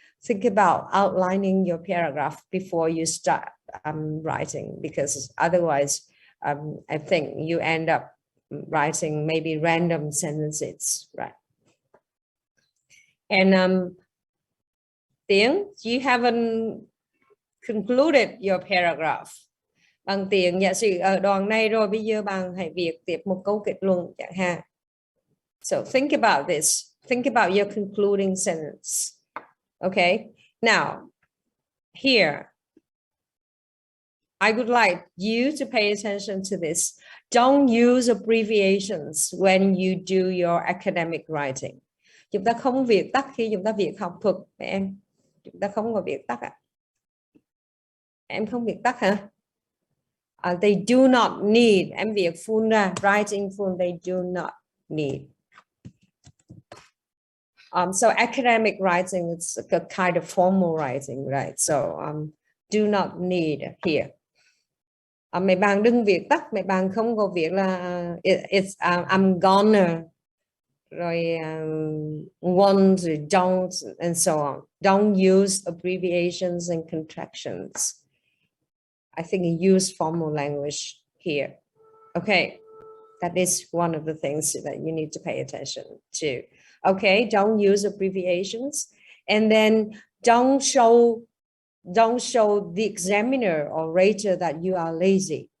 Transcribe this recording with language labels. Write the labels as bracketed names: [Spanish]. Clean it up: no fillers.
[English] think about outlining your paragraph before you start writing, because otherwise I think you end up writing maybe random sentences, right? And Tiến, you haven't concluded your paragraph. [Vietnamese] Bằng Tiến, giả sử ở đoạn này rồi, bây giờ bạn hãy viết tiếp một câu kết luận chẳng hạn. [English] So think about this. Think about your concluding sentence. Okay. Now, here, I would like you to pay attention to this. Don't use abbreviations when you do your academic writing. [Vietnamese] Chúng ta không viết tắt khi chúng ta viết học thuật, em. Chúng ta không có viết tắt ạ. Em không viết tắt hả? [English] They do not need. [Vietnamese] Em viết full ra, [English] writing full, they do not need. So academic writing, it's a kind of formal writing, right? So do not need here. [Vietnamese] Mấy bạn đừng viết tắt, mấy bạn không có viết là [English] it's I'm gonna, [Vietnamese] rồi want, don't, and so on. [English] Don't use abbreviations and contractions. I think you use formal language here. Okay, that is one of the things that you need to pay attention to. Okay, don't use abbreviations, and then don't show the examiner or rater that you are lazy.